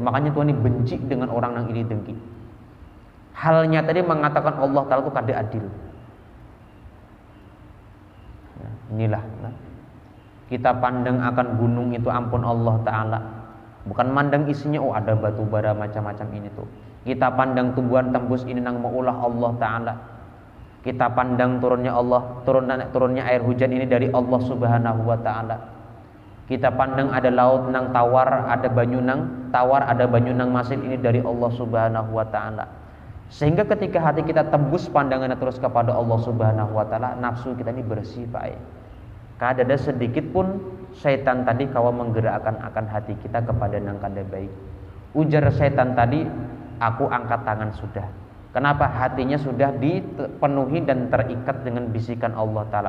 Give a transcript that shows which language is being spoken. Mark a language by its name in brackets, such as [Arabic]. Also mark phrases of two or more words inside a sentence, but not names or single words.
[Indonesian] Makanya Tuhan ini benci dengan orang nang iri dengki. Halnya tadi mengatakan Allah Ta'ala itu kada adil. Inilah kita pandang akan gunung itu, ampun Allah Ta'ala, bukan mandang isinya, oh ada batu bara macam-macam ini tuh. Kita pandang tumbuhan tembus ini nang maulah Allah Ta'ala. Kita pandang turunnya turunnya air hujan ini dari [Arabic] الله سبحانه وتعالى. [Indonesian] Kita pandang ada laut nang tawar, ada banyu nang tawar, ada banyu nang masin, ini dari [Arabic] الله سبحانه وتعالى. [Indonesian] Sehingga ketika hati kita tembus pandangannya terus kepada [Arabic] الله سبحانه وتعالى, [Indonesian] nafsu kita ini bersih Pak. Kada ada sedikit pun syaitan tadi kawa menggerakkan akan hati kita kepada nang kada baik. Ujar syaitan tadi, aku angkat tangan sudah. Kenapa? Hatinya sudah dipenuhi dan terikat dengan bisikan Allah Ta'ala.